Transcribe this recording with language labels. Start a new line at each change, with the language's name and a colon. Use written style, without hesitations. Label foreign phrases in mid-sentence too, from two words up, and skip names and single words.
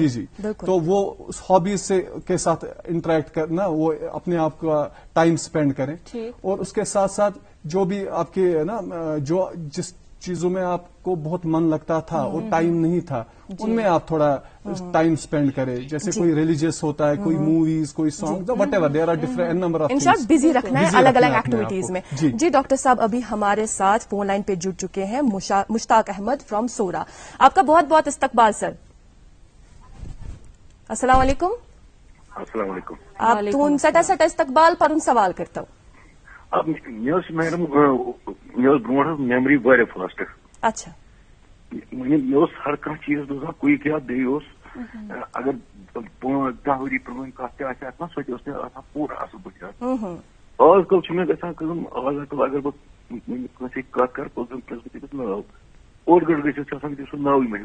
Urdu: جی تو وہ اس ہابیز سے کے ساتھ انٹریکٹ کرنا وہ اپنے آپ کا
English: time spend
Urdu: کریں اور اس کے ساتھ ساتھ جو بھی آپ کے نا جو جس چیزوں میں آپ کو بہت من لگتا تھا اور ٹائم نہیں تھا ان میں آپ تھوڑا
English: time spend
Urdu: کریں جیسے کوئی ریلیجیس ہوتا ہے کوئی موویز کوئی سانگ
English: whatever there are different number of
Urdu: انشاءاللہ بزی رکھنا ہے الگ الگ ایکٹیویٹیز میں جی ڈاکٹر صاحب ابھی ہمارے ساتھ
English: phone line
Urdu: پہ جڑ چکے ہیں مشتاق احمد فرام سورا آپ کا بہت بہت استقبال سر السلام علیکم السلام علیکم
Kashmiri: آپ تون سٹا استقبال پرن سوال
Urdu: کرتا ہوں
Kashmiri: میڈم برو میمری واریاہ فاسٹ
Urdu: اچھا
Kashmiri: مےٚ ہر کانٛہہ چیٖز روزان کُیِک یاد بیٚیہِ اگر 10 ؤری پرٛٲنۍ کتھ تہِ آسہِ آسان سۄ تہِ ٲس مےٚ آسان پوٗرٕ اصٕل پٲٹھۍ یاد آز کل چھُ مےٚ گژھان کٲم آز کل اگر بہٕ کٲنٛسہِ سۭتۍ کتھ کرٕ پوٚتُس زن پرٛژھٕ بہٕ تٔمِس ناو اوٚڑ گٲنٛٹہٕ گٔژھِتھ چھُ آسان تٔمۍ سُنٛد ناوٕے مےٚ